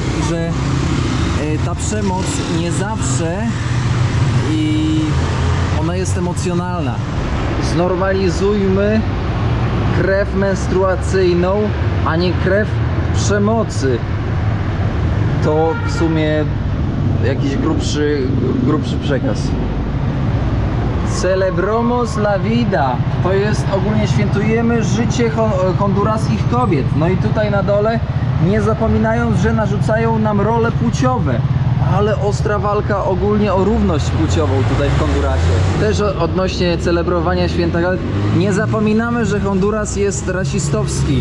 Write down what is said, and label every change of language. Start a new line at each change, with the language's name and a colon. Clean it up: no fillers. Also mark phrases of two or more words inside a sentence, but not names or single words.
Polish: I że ta przemoc nie zawsze ona jest emocjonalna. Znormalizujmy krew menstruacyjną, a nie krew przemocy. To w sumie jakiś grubszy przekaz.
Spanish: Celebramos la vida.
Polish: To jest ogólnie świętujemy życie honduraskich kobiet. No i tutaj na dole, nie zapominając, że narzucają nam role płciowe. Ale ostra walka ogólnie o równość płciową tutaj w Hondurasie. Też odnośnie celebrowania święta, nie zapominamy, że Honduras jest rasistowski.